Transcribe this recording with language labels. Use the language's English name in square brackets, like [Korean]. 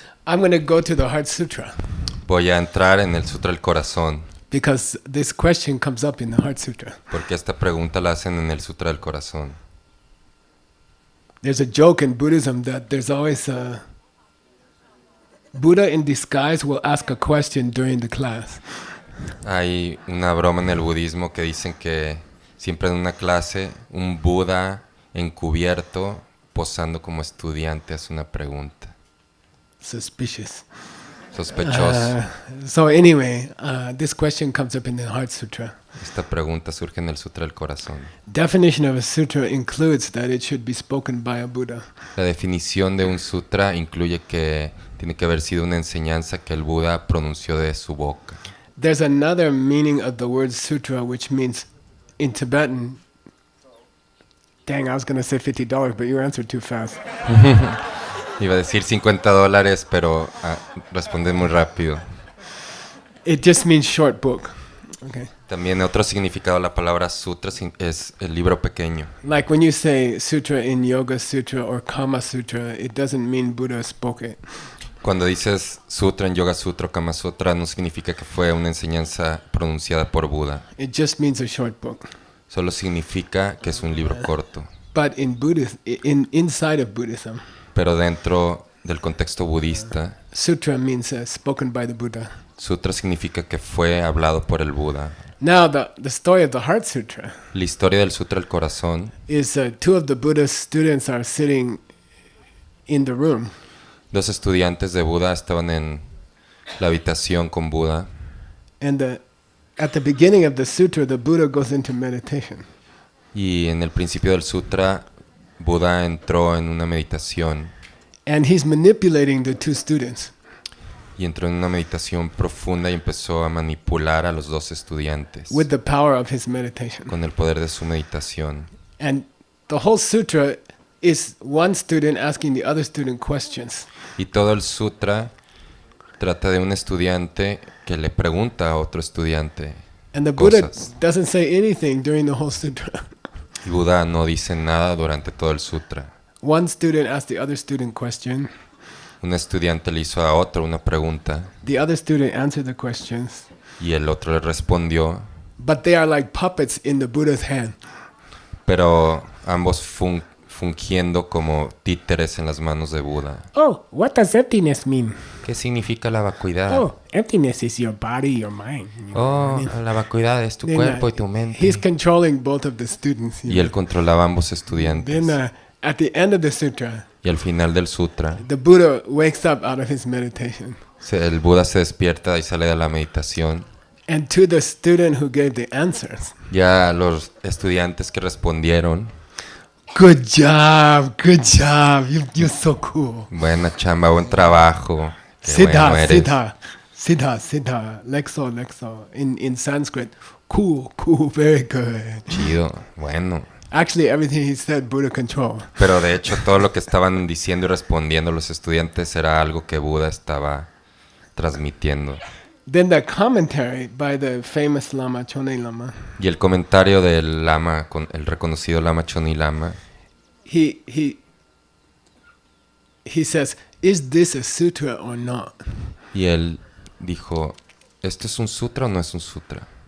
[English] I'm going to go to the Heart Sutra [Spanish] voy a entrar en el Sutra del Corazón, [English] because this question comes up in the Heart Sutra. [Spanish] porque esta pregunta la hacen en el Sutra del Corazón. [English] There's a joke in Buddhism that there's always a Buddha in disguise will ask a question during the class. [Spanish] Hay una broma en el budismo que dicen que siempre en una clase un Buda encubierto posando como estudiante hace una pregunta. [English] Suspicious. [Spanish] Sospechoso. [English] So anyway, this question comes up in the Heart Sutra. [Spanish] Esta pregunta surge en el Sutra del Corazón. [English] Definition of a sutra includes that it should be spoken by a Buddha. [Spanish] La definición de un sutra incluye que tiene que haber sido una enseñanza que el Buda pronunció de su boca. [English] There's another meaning of the word sutra which means in Tibetan. Dang, I was going to say $50, but you answered too fast. [Spanish] Iba a decir $50, pero respondí muy rápido. [English] It just means short book. Okay. [Spanish] También otro significado de la palabra sutra es el libro pequeño. [English] Like when you say sutra in Yoga Sutra or Kama Sutra, it doesn't mean Buddha spoke it. [Spanish] Cuando dices sutra en Yoga Sutra o Kama Sutra, no significa que fue una enseñanza pronunciada por Buda. [English] It just means a short book. [Spanish] Solo significa que es un libro corto. [English] But in Buddhism, inside of Buddhism, [Spanish] Pero dentro del contexto budista, [English] sutra means spoken by the Buddha. [Spanish] sutra significa que fue hablado por el Buda. [English] Now, the story of the Heart Sutra [Spanish] La historia del Sutra del Corazón [English] is two of the Buddha's students are sitting in the room. [Spanish] Dos estudiantes de Buda estaban en la habitación con Buda [English] And at the beginning of the sutra, the Buddha goes into meditation. [Spanish] y en el principio del sutra Buda entró en una meditación [English] and he's manipulating the two students. [Spanish] y entró en una meditación profunda y empezó a manipular a los dos estudiantes [English] With the power of his meditation. [Spanish] con el poder de su meditación. [English] And the whole sutra is one student asking the other student questions. [Spanish] Y todo el sutra trata de un estudiante que le pregunta a otro estudiante [English] And the Buddha [Spanish] cosas. [English] doesn't say anything during the whole sutra. [Spanish] Y Buda no dice nada durante todo el sutra. [English] One student asked the other student question. [Spanish] Un estudiante le hizo a otro una pregunta [English] The other student answered the questions. [Spanish] y el otro le respondió, [English] But they are like puppets in the Buddha's hand. [Spanish] pero ambos fungiendo como títeres en las manos de Buda. [English] Oh, what does emptiness mean? [Spanish] ¿Qué significa la vacuidad? [English] Oh, emptiness is your body, your mind. [Spanish] Oh, la vacuidad es tu [English] Then, [Spanish] cuerpo y tu mente. [English] He's controlling both of the students. [Spanish] Y él controlaba a ambos estudiantes. [English] Then at the end of the sutra, [Spanish] Y al final del sutra, [English] the Buddha wakes up out of his meditation. [Spanish] el Buda se despierta y sale de la meditación. [English] And to the student who gave the answers, [Spanish] Ya los estudiantes que respondieron, [English] good job, you're so cool. [Spanish] buena chamba, buen trabajo, qué bueno eres. [English] Siddha, Lexo, in Sanskrit, cool, very good. [Spanish] Chido, bueno. [English] Actually, everything he said, Buddha control. [Spanish] Pero de hecho todo lo que estaban diciendo y respondiendo los estudiantes era algo que Buda estaba transmitiendo. [English] Then the commentary by the famous Lama, Chonei Lama, [Spanish] Y el comentario del Lama, el reconocido Lama Choni Lama, [English] he says, is this a sutra or not? [Spanish] y él dijo, ¿esto es un sutra o no es un sutra?